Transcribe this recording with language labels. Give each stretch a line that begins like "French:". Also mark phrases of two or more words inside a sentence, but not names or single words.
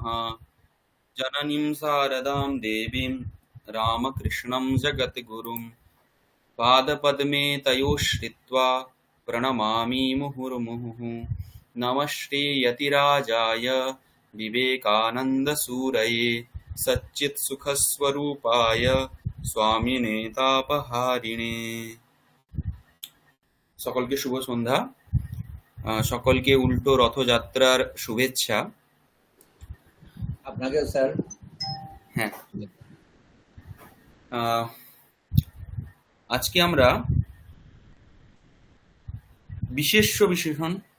Sanskrit: जननीं शारदां देवीं रामकृष्णं जगद्गुरुं पादपद्मे तयोश्रित्वा प्रणमामि मुहुर्मुहुः। नमस्ते यतिराजाय विवेकानन्दसूरये सच्चित्सुखस्वरूपाय स्वामिने तापहारिणे।
Bangla: সকলকে শুভ সন্ধ্যা। সকলকে উল্টো রথযাত্রার শুভেচ্ছা। আপনাকে স্যার। হ্যাঁ, আজকে আমরা বিশেষ্য বিশেষণ।